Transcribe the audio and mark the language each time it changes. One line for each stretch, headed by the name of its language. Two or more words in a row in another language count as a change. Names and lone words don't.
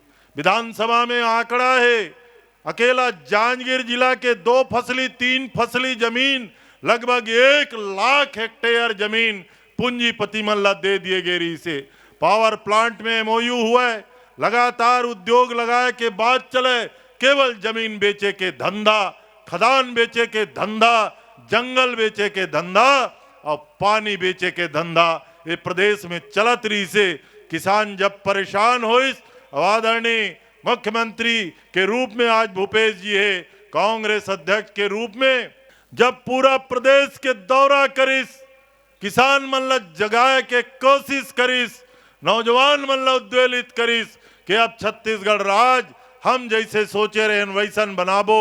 Chhattisgarhi: विधानसभा में आंकड़ा है, अकेला जांजगीर जिला के 2 फसली 3 फसली जमीन लगभग 1 लाख हेक्टेयर जमीन पूंजीपति में ला दे दिए गए रही से।
English: power plant
Chhattisgarhi: में एमओयू हुआ है, लगातार उद्योग लगाए के बाद चले, केवल जमीन बेचे के धंधा, खदान बेचे के धंधा, जंगल बेचे के धंधा और पानी बेचे के धंधा ये प्रदेश में चलत रही से। किसान जब परेशान होइस, आदरणीय मुख्यमंत्री के रूप में आज भूपेश जी है, कांग्रेस अध्यक्ष के रूप में जब पूरा प्रदेश के दौरा करिस, किसान मन ला जगाए के कोशिश करिस, नौजवान मन ला उद्वेलित करिस कि अब छत्तीसगढ़ राज हम जैसे सोचे रहे वैसन बनाबो।